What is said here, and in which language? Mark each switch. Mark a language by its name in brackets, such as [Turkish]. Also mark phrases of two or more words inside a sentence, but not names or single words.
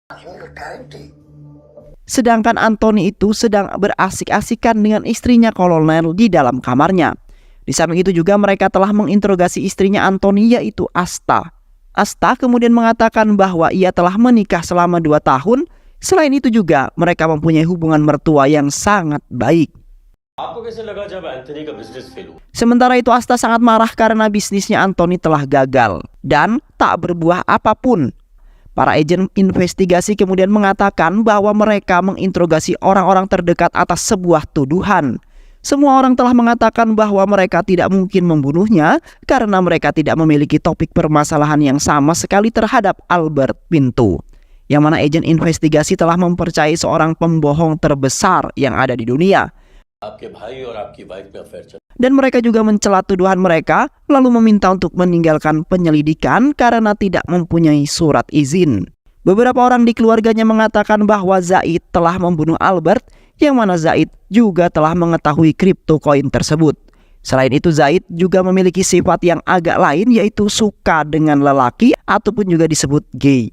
[Indonesian] Sedangkan Anthony itu sedang berasik-asikan dengan istrinya kolonel di dalam kamarnya. Di samping itu juga mereka telah menginterogasi istrinya Anthony yaitu Asta. Asta kemudian mengatakan bahwa ia telah menikah selama 2 tahun. Selain itu juga mereka mempunyai hubungan mertua yang sangat baik. [Hindi] आपको कैसे लगा जब एंथनी का बिजनेस फेल हुआ? [Indonesian] Sementara itu Asta sangat marah karena bisnisnya Anthony telah gagal dan tak berbuah apapun. Para agen investigasi kemudian mengatakan bahwa mereka menginterogasi orang-orang terdekat atas sebuah tuduhan. Semua orang telah mengatakan bahwa mereka tidak mungkin membunuhnya karena mereka tidak memiliki topik permasalahan yang sama sekali terhadap Albert Pinto. Yang mana agen investigasi telah mempercayai seorang pembohong terbesar yang ada di dunia. [Hindi] आपके भाई और आपकी वाइफ में अफेयर चल [Indonesian] Dan mereka juga mencela tuduhan mereka, lalu meminta untuk meninggalkan penyelidikan karena tidak mempunyai surat izin. Beberapa orang di keluarganya mengatakan bahwa Zaid telah membunuh Albert, yang mana Zaid juga telah mengetahui kripto koin tersebut. Selain itu Zaid juga memiliki sifat yang agak lain, yaitu suka dengan lelaki ataupun juga disebut gay.